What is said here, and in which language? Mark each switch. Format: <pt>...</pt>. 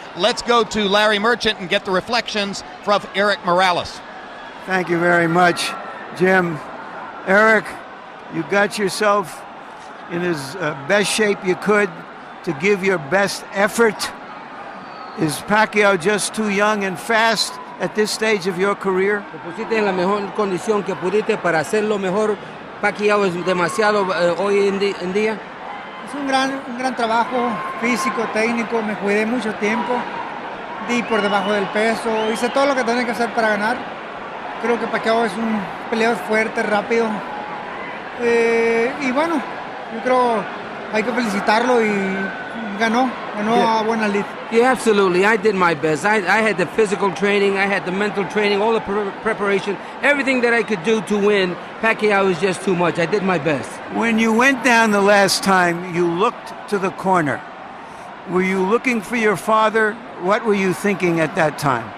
<en>Let's go to Larry Merchant and get the reflections from Eric Morales. Thank you very much, Jim. Eric, you got yourself in as best shape you could to give your best effort. Is Pacquiao just too young and fast at this stage of your career?</en> <es>Te pusiste en la mejor condición que pudiste para hacerlo mejor. Pacquiao es demasiado hoy en día. Es un gran trabajo físico, técnico. Me cuidé mucho tiempo. Di por debajo del peso. Hice todo lo que tenía que hacer para ganar. Creo que Pacquiao es un peleador fuerte, rápido. Y bueno, yo creo hay que felicitarlo y ganó a buena lid.</es> <en>Yeah, absolutely. I did my best. I had the physical training, I had the mental training, all the preparation, everything that I could do to win. Pacquiao was just too much. I did my best. When you went down the last time, you looked to the corner. Were you looking for your father? What were you thinking at that time?</en>